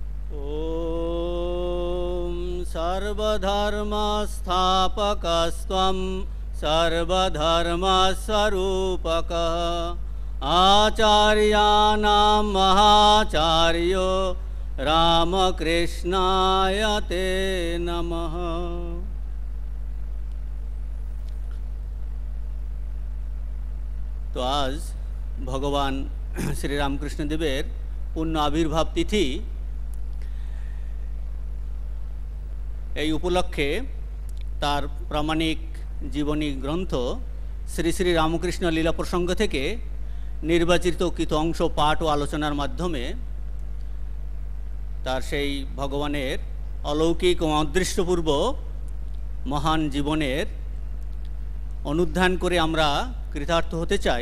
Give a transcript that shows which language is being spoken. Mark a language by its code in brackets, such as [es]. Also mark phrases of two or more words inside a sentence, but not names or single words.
[sa] ॐ सर्वधर्मस्थापकस्त्वं सर्वधर्मस्वरूपकः आचार्याणां महाचार्यो रामकृष्णाय ते नमः। [bn] তো আজ ভগবান শ্রী রামকৃষ্ণ দেবের পূর্ণ আবির্ভাব তিথি। এই উপলক্ষে তার প্রামাণিক জীবনী গ্রন্থ শ্রী শ্রী রামকৃষ্ণ লীলা প্রসঙ্গ থেকে নির্বাচিত কিছু অংশ পাঠ ও আলোচনার মাধ্যমে তার সেই ভগবানের অলৌকিক ও অদৃষ্টপূর্ব মহান জীবনের অনুধ্যান করে আমরা কৃতার্থ হতে চাই।